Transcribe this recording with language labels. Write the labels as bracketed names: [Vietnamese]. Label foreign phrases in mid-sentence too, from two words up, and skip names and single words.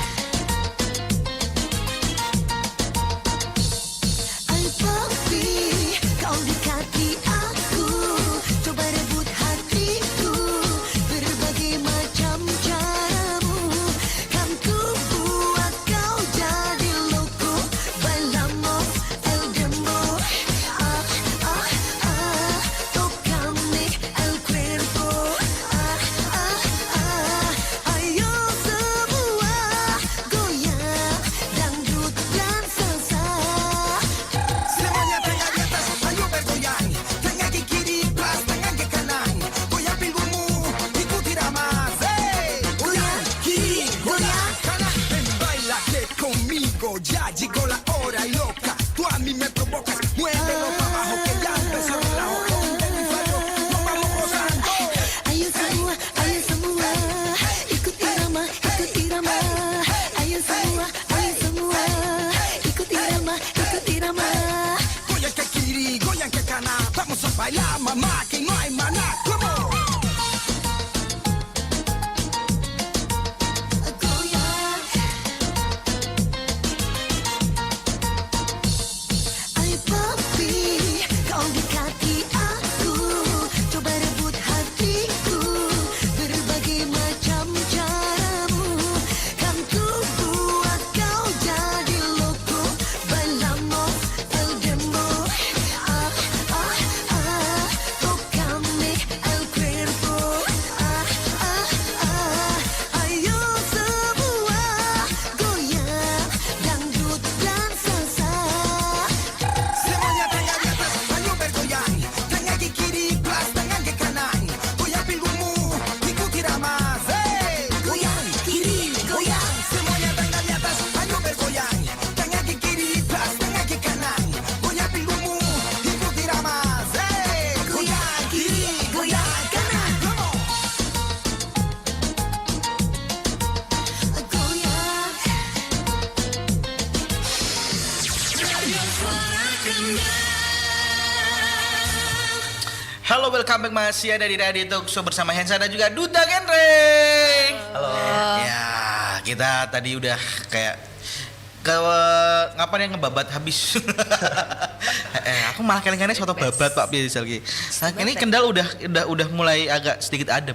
[Indonesian] Ay papi, kau dekati aku, coba rebut hatiku, berbagai macam caramu, kan ku buat kau jadi loco, [Spanish] bailamos el dembow, tócame el cuerpo, [Indonesian] ayo semua goyang, dangdut dan salsa. Semuanya tengah di atas, ayo bergoyang. Tengah ke kiri, plus tengah ke kanan. Goyang pinggungmu, ikuti irama. Hey, goyang kiri, goyang kanan. [Spanish] Ven, bailate conmigo, ya llegó la hora loca. Tú a mí me provocas, muévelo para abajo que ya empezó el relajo. Donde mi fallo, nos vamos gozando. [Indonesian] Ayo semua, ikuti irama, ikuti irama. Ayo semua, ikuti irama, ikuti irama. Goyang ke kiri, goyang ke kanan. [Spanish] Vamos a bailar, mamá, que no hay maná. [English] Come on. [Indonesian] Goyang. Ay papi, kau dekati aku, coba rebut hatiku, berbagai macam caramu, kan ku buat kau jadi loco, [Spanish] bailamos el dembow, tócame el cuerpo, [Indonesian] ayo semua goyang, dangdut dan salsa. Semuanya tengah di atas, ayo bergoyang. Tengah ke kiri, plus tengah ke kanan. Goyang pinggungmu, ikuti irama. Hey, goyang kiri, goyang. Semuanya tengah di atas, ayo bergoyang. Tengah ke kiri, plus tengah ke kanan. Goyang pinggungmu, ikuti irama. Hey, goyang kiri, goyang kanan. [English] Come on. Goyang. Halo, welcome back, [Indonesian] masih ada di Radio Talk Show bersama Hensa dan juga Duta Genre. Halo. Ya, kita tadi udah kayak ngapain yang ngebabat habis. Aku malah kadang-kadang soto babat Pak Biasa lagi. Nah, ini Kendal udah mulai agak sedikit adem.